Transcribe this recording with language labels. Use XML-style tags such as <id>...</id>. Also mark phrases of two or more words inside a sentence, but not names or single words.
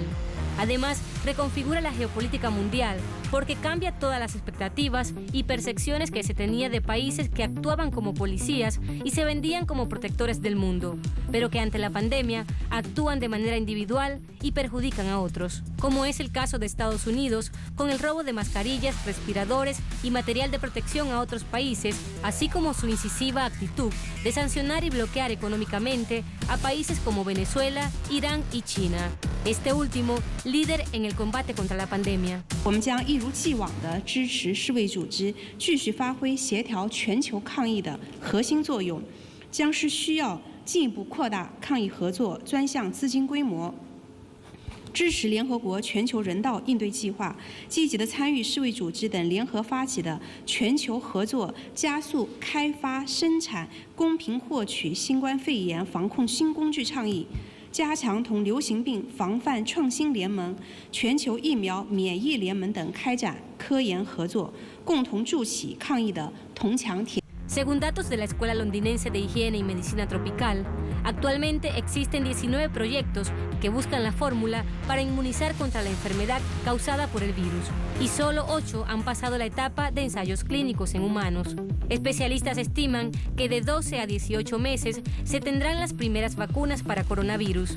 <es>Además, reconfigura la geopolítica mundial porque cambia todas las expectativas y percepciones que se tenía de países que actuaban como policías y se vendían como protectores del mundo, pero que ante la pandemia actúan de manera individual y perjudican a otros, como es el caso de Estados Unidos con el robo de mascarillas, respiradores y material de protección a otros países, así como su incisiva actitud de sancionar y bloquear económicamente a países como Venezuela, Irán y China. Este último, líder en el combate contra la pandemia.</es> <zh>我们将一如既往地支持世卫组织继续发挥协调全球抗疫的核心作用，将是需要进一步扩大抗疫合作专项资金规模，支持联合国全球人道应对计划，积极地参与世卫组织等联合发起的全球合作，加速开发、生产、公平获取新冠肺炎防控新工具倡议。加强同流行病防范创新联盟、全球疫苗免疫联盟等开展科研合作，共同筑起抗疫的铜墙铁。</zh> <es>Según datos de la Escuela Londinense de Higiene y Medicina Tropical, actualmente existen 19 proyectos que buscan la fórmula para inmunizar contra la enfermedad causada por el virus, y solo 8 han pasado la etapa de ensayos clínicos en humanos. Especialistas estiman que de 12 a 18 meses se tendrán las primeras vacunas para coronavirus.</es>